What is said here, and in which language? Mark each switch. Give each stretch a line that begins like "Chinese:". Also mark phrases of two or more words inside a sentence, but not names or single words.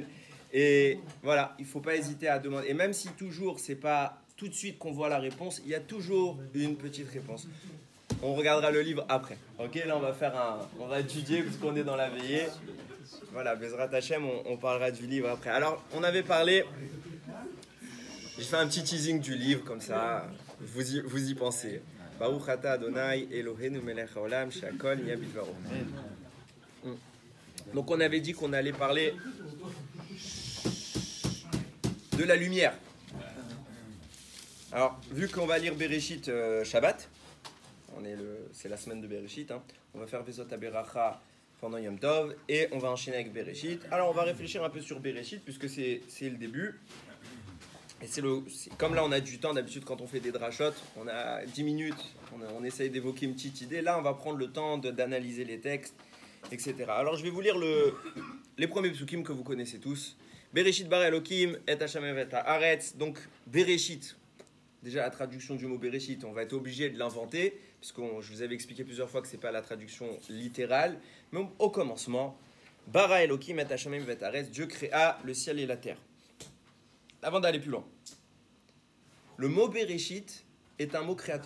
French: Et voilà, il faut pas hésiter à demander. Et même si toujours, c'est pas tout de suite qu'on voit la réponse, il y a toujours une petite réponse. On regardera le livre après. Ok, là on va étudier parce qu'on est dans la veillée. Voilà,
Hebrew: בעזרת השם,
French: on parlera du livre après. Alors, on avait parlé, j'ai fait un petit teasing du livre comme ça, vous y pensez.
Hebrew: ברוך אתה אדוני אלוהינו מלך העולם שהכל נהיה בדברו.
French: Donc on avait dit qu'on allait parler de la lumière. Alors, vu qu'on va lire Bereshit Shabbat, c'est la semaine de Bereshit, hein, on va faire Vezot Aberacha pendant Yom Tov et on va enchaîner avec Bereshit. Alors, on va réfléchir un peu sur Bereshit puisque c'est le début. Et comme là, on a du temps, d'habitude, quand on fait des drashot, on a 10 minutes, on essaye d'évoquer une petite idée. Là, on va prendre le temps d'analyser les textes, etc. Alors, je vais vous lire les premiers psukim que vous connaissez tous.
Hebrew: בראשית ברא אלוקים את השם את הארץ.
French: Donc, Bereshit, déjà la traduction du mot Bereshit, on va être obligé de l'inventer, puisque je vous avais expliqué plusieurs fois que ce n'est pas la traduction littérale. Mais au commencement,
Hebrew: ברא אלוקים את השם את הארץ,
French: Dieu créa le ciel et la terre. Avant d'aller plus loin, le mot Bereshit est un mot créateur.